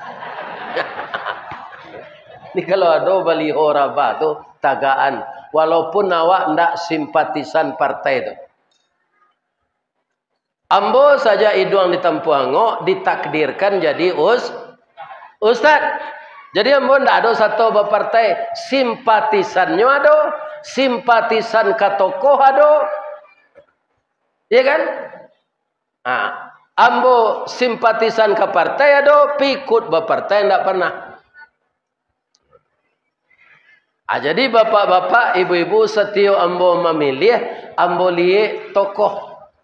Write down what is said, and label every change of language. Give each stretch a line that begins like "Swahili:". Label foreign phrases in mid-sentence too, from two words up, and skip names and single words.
Minangkabau: Ni kalau ada baliho rabah tu tagaan, walaupun awak ndak simpatisan partai tu. Ambo saja iduang di Tampuango ditakdirkan jadi ustaz. Jadi ambo ndak ada satu partai, simpatisannya ada, simpatisan ka tokoh ada. Ya kan? Ambo simpatisan ke partai ada, pikut berpartai ndak pernah. Jadi bapak-bapak, ibu-ibu setiap ambo memilih, ambo lihat tokoh.